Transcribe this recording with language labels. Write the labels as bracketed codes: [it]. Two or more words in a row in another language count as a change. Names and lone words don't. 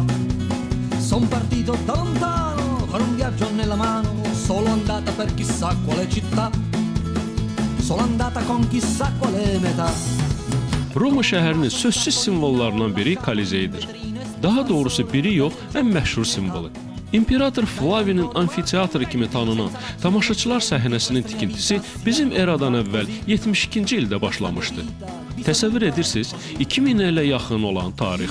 [it] Son partito da lontano, con un viaggio nella mano, solo andata per chissà quale città, solo andata con chissà quale metà. [az] Roma şəhərinin sözsüz simvollarından biri Kolizeydir. Daha doğrusu biri yox, ən məşhur simvolu. İmperator Flavinin amfiteatrı kimi tanınan tamaşaçılar səhnəsinin tikintisi bizim eradan əvvəl 72-ci ildə başlamışdı. Təsəvvür edirsiniz, 2000 ilə yaxın olan tarix.